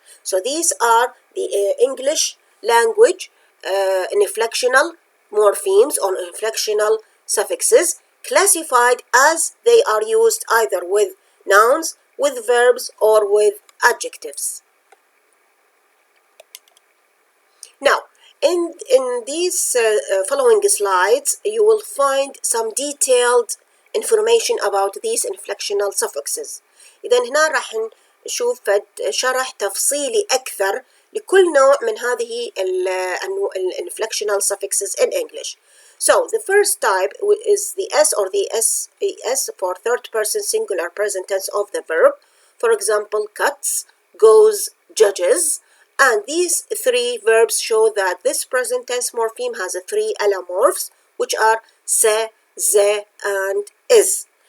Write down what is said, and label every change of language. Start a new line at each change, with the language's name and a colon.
English: So these are the English language inflectional morphemes or inflectional suffixes classified as they are used either with nouns, with verbs, or with adjectives. Now, in these following slides, you will find some detailed information about these inflectional suffixes.
Arabic: إذا هنا راح نشوف شرح تفصيلي أكثر لكل نوع من هذه
English: inflectional suffixes in English. So the first type is the S or the SES for third person singular present tense of the verb. For example, cuts, goes, judges. And these three verbs show that this present tense morpheme has three allomorphs which are se, ze, and is.